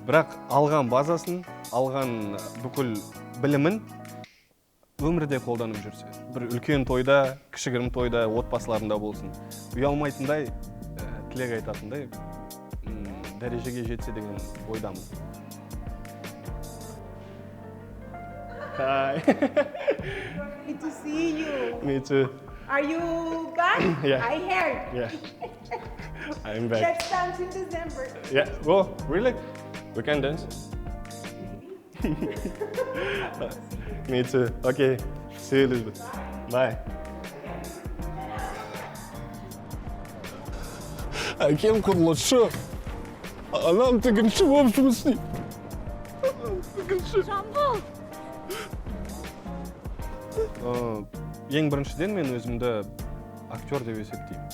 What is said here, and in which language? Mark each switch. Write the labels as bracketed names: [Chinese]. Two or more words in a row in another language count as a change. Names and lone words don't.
[Kazakh] бірақ алған базасын, алған бүкіл білімін өмірде қолданып жүрсе. Бір үлкен тойда, кішігірім тойда, отбасыларында болсын. Ұялмайтындай, тілек айтатындай дәрежеге жетсе деген ойдамын. [English] Hi. Good to see you. Me too. Are you back? Yeah. I heard. Yeah. I'm back. Let's dance in December. Yeah. Oh, really? We can dance? Me too. Okay. See you, Elizabeth. Bye. [Kazakh] Әкем құрылысшы. Анам тігінші болып жұмыс істейді. Жамбыл. Ең біріншіден мен өзімді актер деп есептеймін.